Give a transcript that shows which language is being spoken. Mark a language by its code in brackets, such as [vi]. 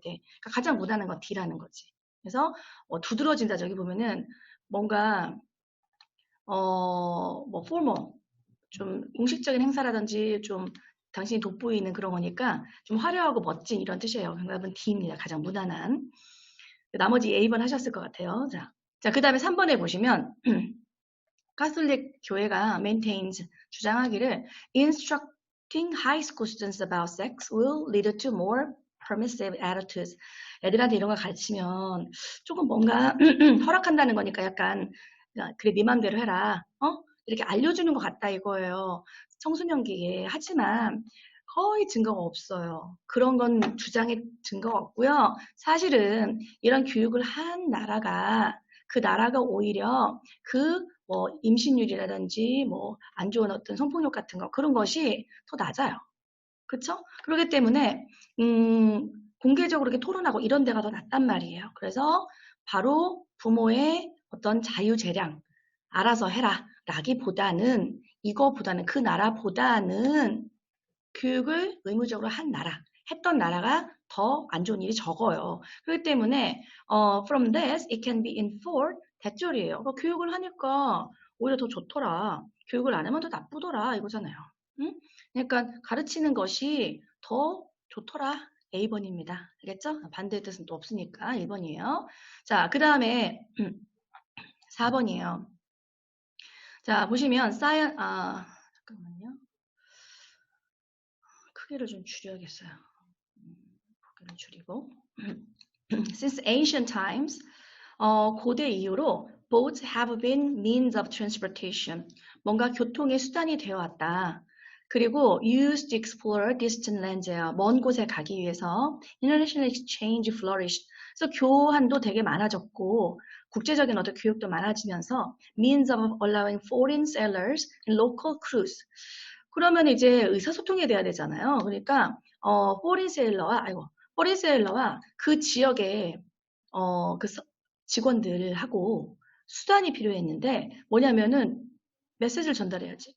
[ko] 그러니까 가장 무난한 건 D라는 거지. 그래서 두드러진다 저기 보면은 뭔가 뭐 formal 좀 공식적인 행사라든지 좀 당신이 돋보이는 그런 거니까 좀 화려하고 멋진 이런 뜻이에요. 정답은 D입니다. 가장 무난한. 나머지 A번 하셨을 것 같아요. 자, 그 다음에 3번에 보시면 카톨릭 교회가 maintains 주장하기를 [en] Teaching high school students about sex will lead to more permissive attitudes. [ko] 애들한테 이런 걸 가르치면 조금 뭔가 허락한다는 거니까 약간 그래 네 맘대로 해라. 이렇게 알려주는 것 같다 이거예요. 청소년기에. 하지만 거의 증거가 없어요. 그런 건 주장의 증거가 없고요. 사실은 이런 교육을 한 나라가 그 나라가 오히려 그 뭐 임신율이라든지 뭐 안 좋은 어떤 성폭력 같은 거 그런 것이 더 낮아요. 그렇죠? 그렇기 때문에 공개적으로 이렇게 토론하고 이런 데가 더 낫단 말이에요. 그래서 바로 부모의 어떤 자유재량 알아서 해라 라기보다는 이거보다는 그 나라보다는 교육을 의무적으로 한 나라 했던 나라가 더 안 좋은 일이 적어요. 그렇기 때문에 [en] from this it can be inferred [ko] 대절이에요. 교육을 하니까 오히려 더 좋더라. 교육을 안 하면 더 나쁘더라 이거잖아요. 응? 그러니까 가르치는 것이 더 좋더라. A번입니다. 알겠죠? 반대의 뜻은 또 없으니까 1번이에요. 자, 그 다음에 4번이에요. 자, 보시면 잠깐만요. 크기를 좀 줄여야겠어요. 크기를 줄이고 [en] Since ancient times, [ko] 고대 이후로 [en] boats have been means of transportation. [ko] 뭔가 교통의 수단이 되어 왔다. 그리고 [en] used to explore distant lands예요. [ko] 먼 곳에 가기 위해서 [en] international exchange flourished. [ko] 그래서 교환도 되게 많아졌고 국제적인 어떤 교육도 많아지면서 [en] means of allowing foreign sailors and local crews. [ko] 그러면 이제 의사소통이 돼야 되잖아요. 그러니까 foreign sailor와 그 지역의 그 직원들하고 수단이 필요했는데 뭐냐면은 메시지를 전달해야지.